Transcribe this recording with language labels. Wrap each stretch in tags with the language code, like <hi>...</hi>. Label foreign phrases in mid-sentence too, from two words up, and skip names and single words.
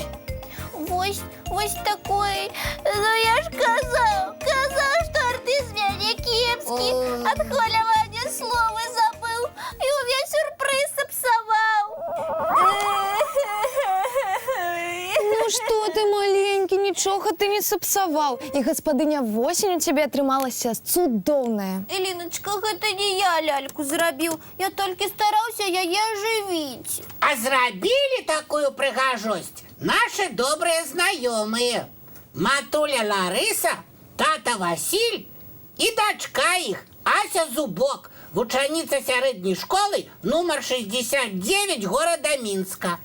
<be>Вось такой. Ну я ж казаў, што артист мяне кепскі. Ад хвалявання словы забыў і увесь сюрпрыз сапсаваў.</be> <ru>Ну что ты, маленький, ничего ты не сапсавал.</ru> <be>И господыня восень</be> <ru>у тебя</ru> <be>атрымалася цудоўная. Эліночка, гэта не я ляльку зрабіў. Я толькі стараўся яе ажывіць. А зрабілі такую прыгажосць</be> <ru>наши добрые</ru> <be>знаёмыя. Матуля Ларыса, тата Васіль і дачка іх Ася Зубок, вучаніца сярэдняй школы нумар 69 горада Мінска.</be>